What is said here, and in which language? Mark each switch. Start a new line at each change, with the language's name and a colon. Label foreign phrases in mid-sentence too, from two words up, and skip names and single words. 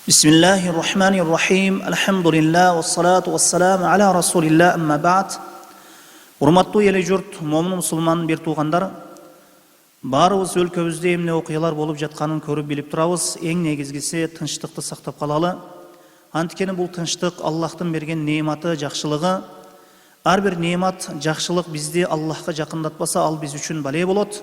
Arabic: بسم الله الرحمن الرحيم. الحمد لله، والصلاة والسلام على رسول الله، أما بعد.
Kyrgyz: Урматтуу ели жұрт, момын мұсылман бер туғандар, барыбыз өлкөбүздө эмне окуялар болуп жатканын көрүп билип турабыз. Эң негизгиси тынчтыкты сактап калалы. Анткени бул тынчтык Аллахтын берген неематы, жакшылыгы. Ар бир неемат, жакшылык бизди Аллахка жакындатпаса, ал биз үчүн бале болот.